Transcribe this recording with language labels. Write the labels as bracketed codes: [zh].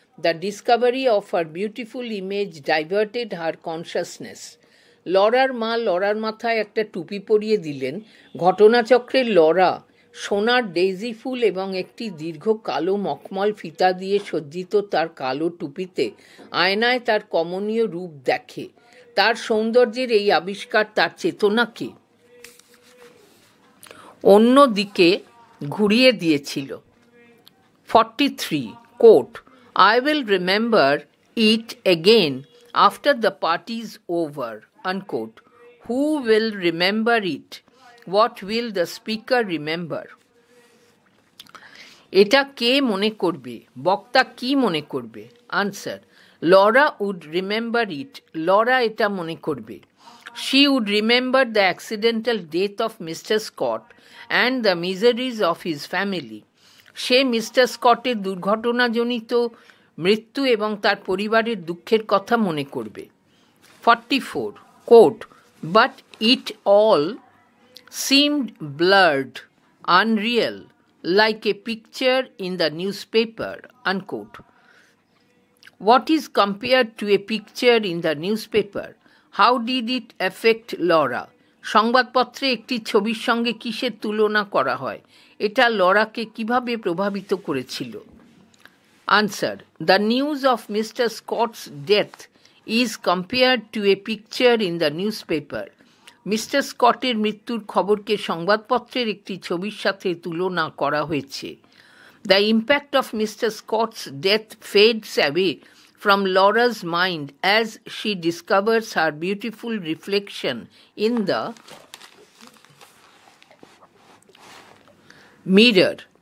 [en] The discovery of her beautiful image diverted her consciousness. [bn] Lawler মা Lawler মাথায় একটা টুপি পরিয়ে দিলেন। ঘটনাচক্রে লরা সোনার ডেইজি ফুল এবং একটি দীর্ঘ কালো মখমল ফিতা দিয়ে সজ্জিত তার কালো টুপিতে আয়নায় তার কমনীয় রূপ দেখে। তার সৌন্দর্যের এই আবিষ্কার তার চেতনাকে অন্যদিকে ঘুরিয়ে দিয়েছিল। [en] 43. Quote, I will remember it again after the party's over. Unquote. Who will remember it? What will the speaker remember? [bn] এটা কে মনে করবে? বক্তা কি মনে করবে? [en] Answer. Laura would remember it. [bn] Laura এটা মনে করবে। [en] She would remember the accidental death of Mr. Scott and the miseries of his family. [bn] Say mister স্কটের দুর্ঘটনাজনিত মৃত্যু এবং তার পরিবারের দুঃখের কথা মনে করবে। [en] 44. Quote, but it all seemed blurred, unreal, like a picture in the newspaper. Unquote. What is compared to a picture in the newspaper? How did it affect Laura? [bn] সংবাদপত্রে একটি ছবির সঙ্গে কিসের তুলনা করা হয়? এটা লরাকে কিভাবে প্রভাবিত করেছিল? [en] Answer. The news of Mr. Scott's death is compared to a picture in the newspaper. [bn] Mister স্কটের মৃত্যুর খবরকে সংবাদপত্রের একটি ছবির সাথে তুলনা করা হয়েছে। [en] The impact of Mr. Scott's death fades away from Laura's mind as she discovers her beautiful reflection in the mirror.